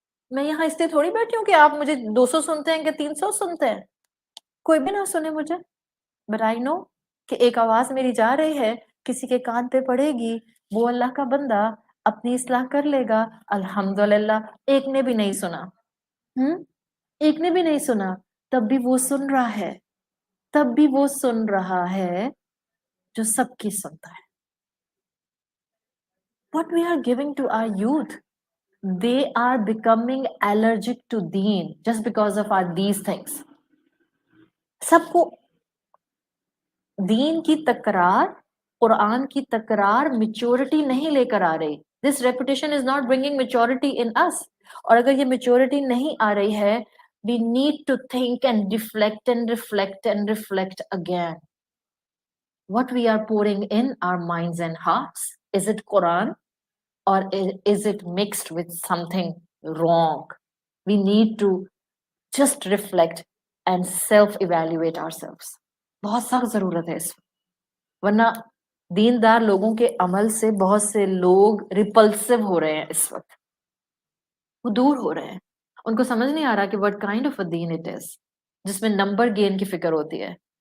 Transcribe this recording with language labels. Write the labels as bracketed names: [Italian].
[Urdu] میں یہاں اس لیے تھوڑی بیٹھی ہوں کہ آپ مجھے 200 سنتے ہیں کہ 300 سنتے ہیں، کوئی بھی نہ سنے مجھے، [English] but I know [Urdu] کہ ایک آواز میری جا رہی ہے، کسی کے کان پہ پڑے گی، وہ اللہ کا بندہ اپنی اصلاح کر لے گا. الحمدللہ ایک نے بھی نہیں سنا، ایک نے بھی نہیں سنا، تب بھی وہ سن رہا ہے، تب بھی وہ سن رہا ہے جو سب کی سنتا ہے. [English] What we are giving to our youth, they are becoming allergic to deen just because of our these things. [Urdu] سب کو دین کی تکرار، قرآن کی تکرار میچورٹی نہیں لے کر آ رہی. [English] This reputation is not bringing maturity in us. [Urdu] اور اگر یہ میچورٹی نہیں آ رہی ہے، [English] we need to think and reflect and reflect and reflect again. What we are pouring in our minds and hearts, is it Quran or is it mixed with something wrong? We need to just reflect and self-evaluate ourselves. [Urdu] بہت سخت ضرورت ہے اس وقت، ورنہ دیندار لوگوں کے عمل سے بہت سے لوگ ریپلسو ہو رہے ہیں اس وقت، وہ دور ہو رہے ہیں. ان کو سمجھ نہیں آ رہا کہ [English] what kind of a deen it is [Urdu] جس میں نمبر گین کی فکر ہوتی ہے.